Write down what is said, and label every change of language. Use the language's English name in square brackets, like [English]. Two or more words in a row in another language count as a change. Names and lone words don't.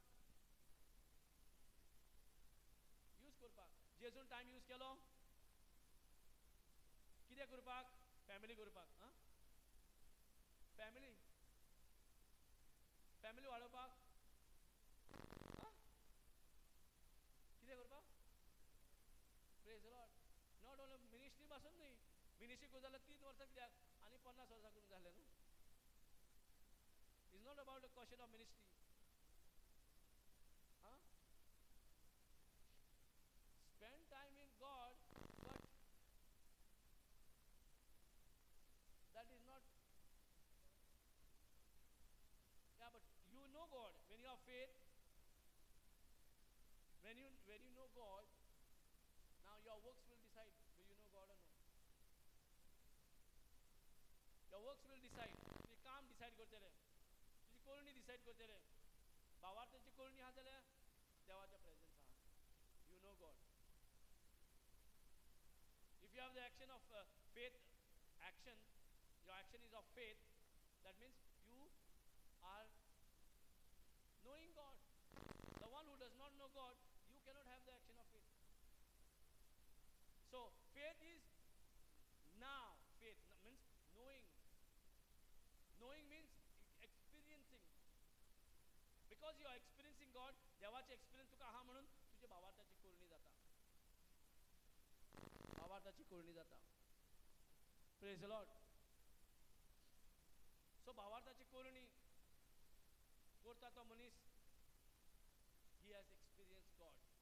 [Konkani] यूज करपाक. जेजून टायम यूज केलो कितें करपाक? फॅमिली करपाक. फॅमिली वाडोवपाक. कितें करपाक? [English] Praise the Lord. not only [Konkani] मिनिस्ट्री पासून न्ही. मिनिस्ट्री करूं जाल्यार 3 वर्सां कित्याक आनी 50 वर्सां करूंक जालें न्हू. [English] is not about the question of ministry. Spend time in God, but that is not. Yeah, but you know God when you have faith. When you know God, now your works will decide do you know God or no. Your works will decide. [Konkani] तुझे काम डिसाइड करतले, तुझी कोळणी डिसाइड करतले. भावार्थाची कोळणी आहा जाल्यार देवाच्या प्रेझन्स आहा. [English] You know God. If you have the action of faith, your action is of faith, that means you are knowing God. The one who does not know God, you cannot have the action of faith. So faith is now. Faith means knowing because you are experiencing God, [Konkani] देवाचे एक्सपिरियन्स तुका आहा म्हणून तुझे भावार्थाची कोरणी जाता. भावार्थाची कोरणी जाता. [English] Praise the Lord. [Konkani] सो भावार्थाची कोरणी करता तो मनीस, [English] he has experience God.